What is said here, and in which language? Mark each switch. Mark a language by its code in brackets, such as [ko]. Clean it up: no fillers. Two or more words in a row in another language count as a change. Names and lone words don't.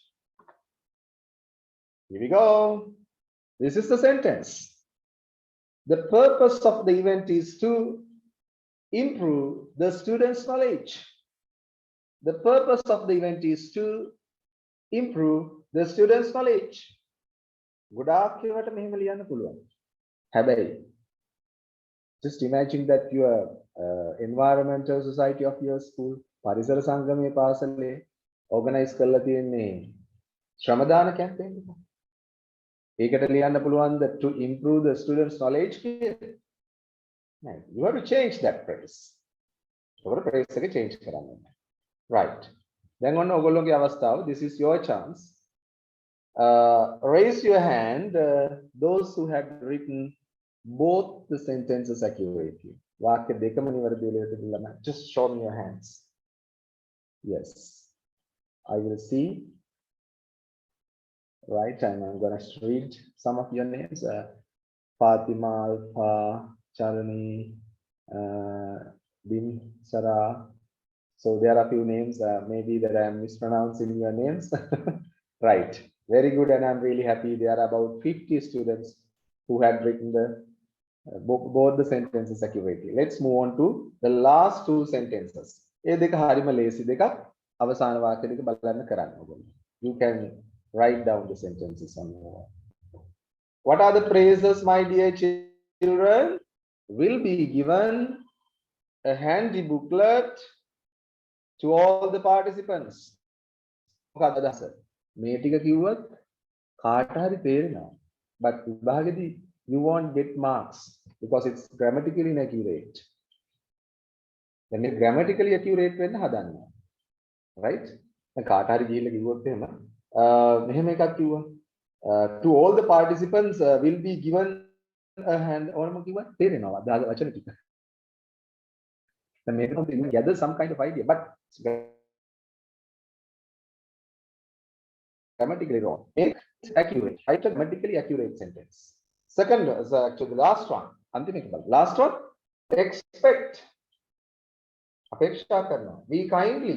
[en] Here we go. This is the sentence. The purpose of the event is to improve the students' knowledge. The purpose of the event is to improve the students' knowledge. [si] ගොඩාක් ඒවට මෙහෙම ලියන්න පුළුවන්. හැබැයි [en] just imagine that your environmental society of your school [si] පරිසර සංගමයේ පාසලේ organize කරලා තියෙන්නේ ශ්‍රමදාන කැම්පේන් එක. ඒකට ලියන්න පුළුවන්ද [en] to improve the students' knowledge [si] කියලා? නෑ. [en] You have to change that phrase. [si] ඔකට phrase එක change කරන්න ඕනේ. Right. දැන් ඔන්න ඔයගොල්ලෝගේ අවස්ථාව. [en] This is your chance. Raise your hand those who have written both the sentences accurately. [si] වාක්‍ය දෙකම නිවැරදිව ලියලා තිබුණා. [en] Just show me your hands. Yes, I will see. Right, and I'm gonna read some of your names. Fatima, Alpha, Charani, Bin, Sarah. So there are a few names, maybe that I am mispronouncing your names. Right, very good, and I'm really happy. There are about 50 students who had written the both the sentences accurately. Let's move on to the last two sentences. [si] ඒ දෙක හරිම ලේසි දෙකක්. අවසාන වාක්‍ය දෙක බලන්න කරන්න ඕගොල්ලෝ. [en] You can write down the sentences on your own. What are the phrases, my dear children? Will be given a handy booklet to all the participants. [si] මොකක්ද අදහස? මේ ටික කිව්වත් කාට හරි තේරෙනවා. [en] But විභාගෙදී you won't get marks because it's grammatically inaccurate. Then grammatically accurate [si] වෙන්න හදන්න. [en] Right? [si] දැන් කාට හරි ගිහිල්ලා කිව්වොත් එහෙම මෙහෙම එකක් කිව්වා. [en] To all the participants will be given a hand [si] ඕනම කිව්වා තේරෙනවා වචන ටික. [en] Then maybe you gather some kind of idea, but grammatically wrong. Make it accurate. Write a grammatically accurate sentence. Second is actually the last one. Last one. Expect. [si] අපේක්ෂා කරන්න. [en] We kindly.